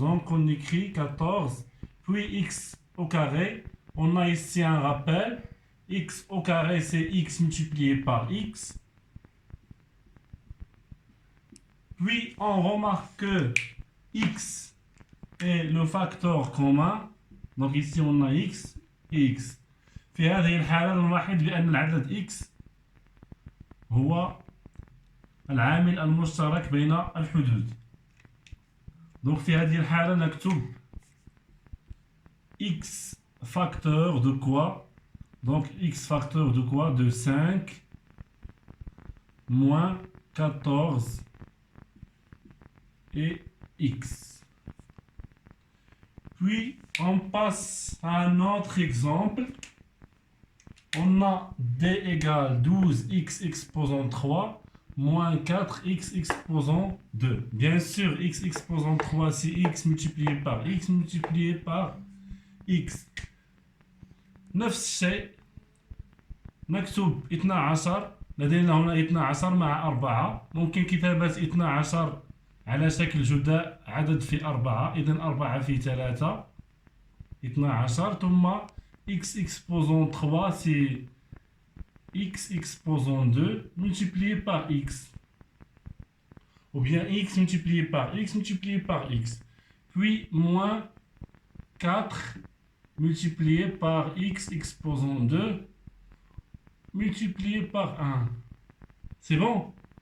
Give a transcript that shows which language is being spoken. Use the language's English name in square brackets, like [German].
[French] Donc on écrit 14, puis x au carré. On a ici un rappel. X au carré, c'est x multiplié par x. Puis on remarque que x est le facteur commun. Donc ici on a x et x. [Arabic] في هذه الحالة نلاحظ بأن العدد x هو العامل المشترك بين الحدود. [French] Donc [Arabic] في هذه الحالة نكتب [French] x facteur de quoi? Donc x facteur de quoi? De 5 moins 14 et x. Puis on passe à un autre exemple. On a d égale 12x exposant 3 moins 4x exposant 2. Bien sûr, x exposant 3 c'est x multiplié par x multiplié par x. [Arabic] نفس الشيء نكتب 12. لدينا هنا 12 مع 4. ممكن كتابة 12 على شكل جداء عدد في 4. إذن 4 في 3 [French] 12 ثم x exposant 3 c'est x exposant 2 multiplié par x. Ou bien x multiplié par x multiplié par x. Puis moins 4 multiplié par x exposant 2 multiplié par 1. C'est bon?